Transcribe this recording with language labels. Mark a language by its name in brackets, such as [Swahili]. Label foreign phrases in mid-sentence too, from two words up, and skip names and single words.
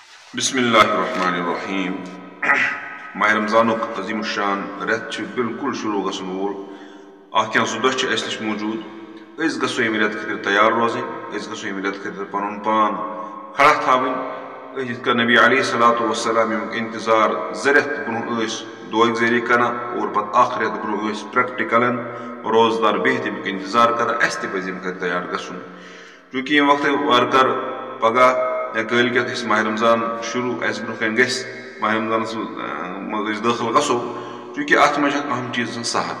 [Arabic] بسم اللہ الرحمن الرحیم [Kashmiri] ماہ رمضان عظیم الشان رت بالکل شروع گھن وول اخ زٕ دۄہ چھِ اَسہِ نِش موٗجوٗد أسۍ گژھو ییٚمہِ رٮ۪تہٕ خٲطرٕ تیار روزٕنۍ أسۍ گژھو ییٚمہِ رٮ۪تہٕ خٲطرٕ پنُن پان کھڑا تھاوٕنۍ أسۍ یِتھ کٔنۍ نبی [Arabic] علیہ صلاتُ وسلام [Kashmiri] ییٚمیُک انتظار زٕ رٮ۪تھ برونٛہہ ٲسۍ دۄہٕکۍ ذٔریعہٕ کران اور پتہٕ اکھ رٮ۪تھ برونٛہہ ٲسۍ پرٛٮ۪کٹِکلن روزدار بِہِتھ اَمیُک انتظار کران اَسہِ تہِ پزِ ییٚمہِ خٲطرٕ تیار گژھُن چوٗنٛکہِ ییٚمہِ وقتہٕ وارٕ کارٕ پگاہ یا کٲلکٮ۪تھ أسۍ ماہ رمضان شروع اَسہِ برونٛہہ کَنہِ گژھِ ماہ رمضانس منٛز أسۍ دٲخل گژھو چوٗنٛکہِ اَتھ منٛز چھِ اکھ اہم چیٖز آسان